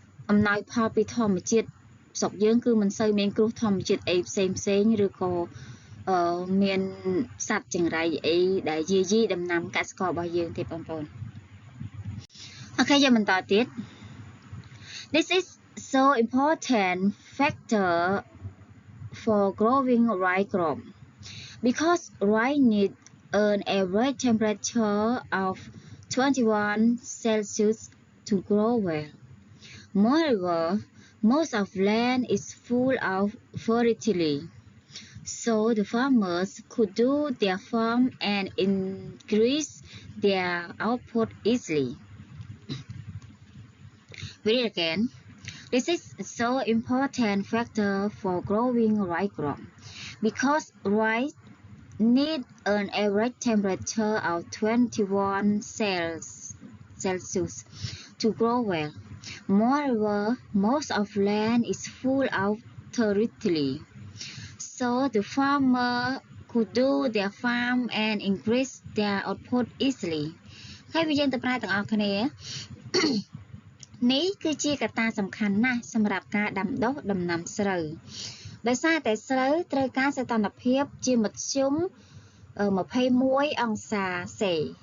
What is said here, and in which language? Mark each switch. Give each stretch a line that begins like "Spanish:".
Khmer: អំណោយផលពីធម្មជាតិស្រុកយើងគឺមិនសូវមានគ្រោះធម្មជាតិអីផ្សេងឬក៏មានសត្វចង្រៃអីដែលយាយីដំណាំកសិកររបស់យើងទេបងប្អូនអូខេយើងបន្តទៀត
English: This is so important factor for growing rye crop because rye need an average temperature of 21 Celsius to grow well. Moreover, most of land is full of fertility, so the farmers could do their farm and increase their output easily. Read it again. This is so important factor for growing rye crop because rye need an average temperature of 21 Celsius to grow well. Moreover, most of land is full of fertility, so the farmer could do their farm and increase their output easily.
Khmer: ហើយវាយើងទៅប្រែទាំងអស់គ្នា នេះគឺជាកត្តាសំខាន់ណាស់សម្រាប់ការដាំដុះដំណាំស្រូវដោយសារតែស្រូវត្រូវការសីតុណ្ហភាពជាមធ្យម21 អង្សាសេល